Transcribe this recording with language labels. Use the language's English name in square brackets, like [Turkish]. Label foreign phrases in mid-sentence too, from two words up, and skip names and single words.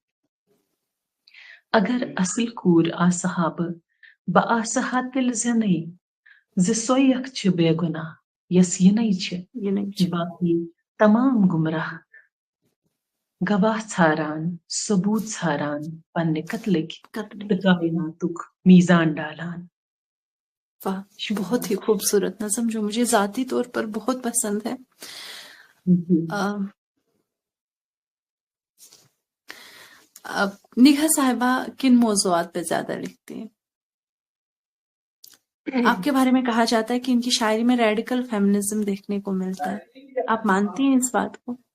[Kashmiri] اگر اصل کور آسہا بہ آسہا تیٚلہِ زینے زِ سۄے اکھ چھِ بے گۄناہ یس یِنے چھِ باقی تمام گمراہ گواہ ژھاران ثبوت ژھاران پننہِ قتلٕکۍ تہٕ کائناتُک میزان ڈالان [Urdu] واہ بہت ہی خوبصورت نظم جو مجھے ذاتی طور پر بہت پسند ہے نگہ صاحبہ کن موضوعات پہ زیادہ لکھتی ہیں؟ آپ کے بارے میں کہا جاتا ہے کہ ان کی شاعری میں ریڈیکل فیمنزم دیکھنے کو ملتا ہے، آپ مانتی ہیں اس بات کو؟